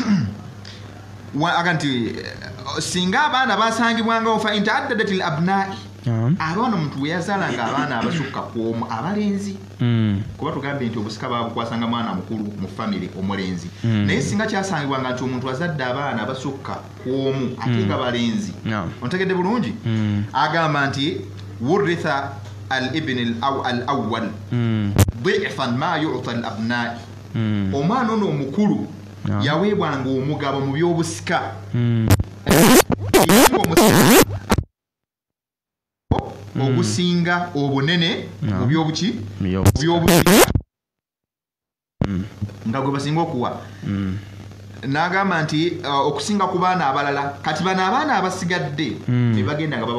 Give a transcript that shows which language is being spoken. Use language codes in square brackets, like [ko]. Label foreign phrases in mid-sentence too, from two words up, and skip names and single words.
[lg] singa abaana basangibwangawo [ar] فإن تعددت الأبناء [lg] abaana omuntu bwe yazaalanga abaana abasukka kw'omu abalenzi kuba tugambye nti obusika babukwasanga mwana mukulu mu famire omulenzi naye singa kyasangibwanga nti omuntu azadde abaana abasukka kw'omu ate nga balenzi ontegedde bulungi agamba nti [ar] ورث الابن الأول ضعف ما يعطى الأبناء [lg] omwana ono omukulu yaweebwanga omugabo mu by'obusika ogusinga obunene mu by'obusika nga gwe basinga okuwa n'agamba nti okusinga ku baana abalala kati bano abaana abasigadde be bagenda nga